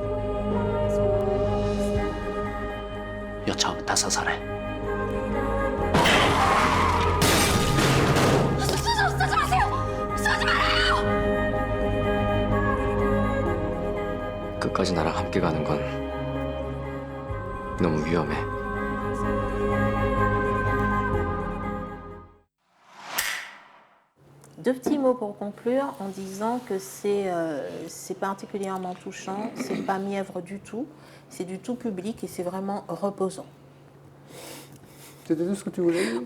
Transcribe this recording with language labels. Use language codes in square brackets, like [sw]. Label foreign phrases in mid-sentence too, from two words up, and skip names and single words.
[ko] 여차하면 다 사살해. 쏘지 마세요! 쏘지 말아요! 끝까지 나랑 함께 가는 건 너무 위험해. [fr] Deux petits mots pour conclure en disant que c'est particulièrement touchant, c'est pas mièvre du tout, c'est du tout public et c'est vraiment reposant. C'était tout ce que tu voulais dire?